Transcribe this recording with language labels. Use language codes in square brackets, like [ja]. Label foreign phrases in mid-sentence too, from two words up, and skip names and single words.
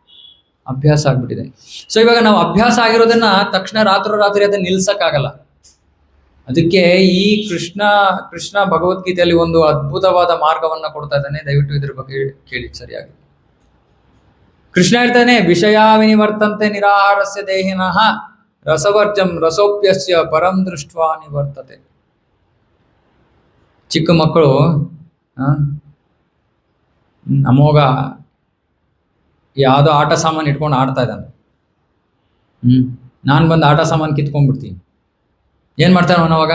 [kn] ಸೊ ಇವಾಗ ನಾವು ಅಭ್ಯಾಸ ಆಗಿರೋದನ್ನ ತಕ್ಷಣ ರಾತ್ರಿ ಅದನ್ನ ನಿಲ್ಸಕ್ಕಾಗಲ್ಲ. ಅದಕ್ಕೆ ಈ ಕೃಷ್ಣ ಭಗವದ್ಗೀತೆಯಲ್ಲಿ ಒಂದು ಅದ್ಭುತವಾದ ಮಾರ್ಗವನ್ನ ಕೊಡ್ತಾ ಇದ್ದಾನೆ. ದಯವಿಟ್ಟು ಇದ್ರ ಬಗ್ಗೆ ಕೇಳಿ ಸರಿಯಾಗಿ. ಕೃಷ್ಣ ಹೇಳ್ತಾನೆ, [sa] ವಿಷಯ ವಿನಿವರ್ತಂತೆ ನಿರಾಹಾರಸ್ಯ ದೇಹಿನಃ ರಸವರ್ಜಂ ರಸೋಪ್ಯಸ್ಯ ಪರಂ ದೃಷ್ಟ್ವಾ ನಿವರ್ತತೆ. [kn] ಚಿಕ್ಕ ಮಕ್ಕಳು ಅಮೋಘ ಯಾವುದೋ ಆಟ ಸಾಮಾನು ಇಟ್ಕೊಂಡು ಆಡ್ತಾ ಇದ್ದಾನೆ. ನಾನು ಬಂದು ಆಟ ಸಾಮಾನು ಕಿತ್ಕೊಂಡ್ಬಿಡ್ತೀನಿ. ಏನ್ ಮಾಡ್ತಾನೆ ಅವನವಾಗ?